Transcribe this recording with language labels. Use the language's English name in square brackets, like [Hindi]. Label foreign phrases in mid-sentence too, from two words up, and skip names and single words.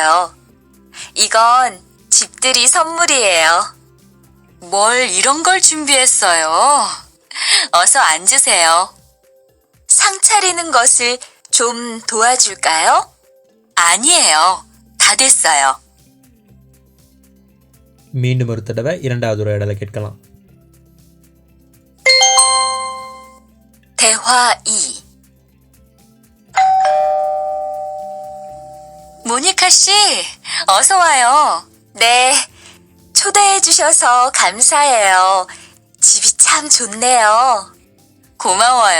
[Korean] 이건 집들이 선물이에요. 뭘 이런 걸 준비했어요? 어서 앉으세요. 상 차리는 것을 좀 도와줄까요? 아니에요. 다 됐어요. [Tamil] மீண்டும் ஒரு தடவை இரண்டாவது உரையாடலை கேட்கலாம். [Korean] 대화 2. 모니카 씨, 어서 와요. 네, 초대해 주셔서 감사해요. 집이 참 좋네요. 고마워요.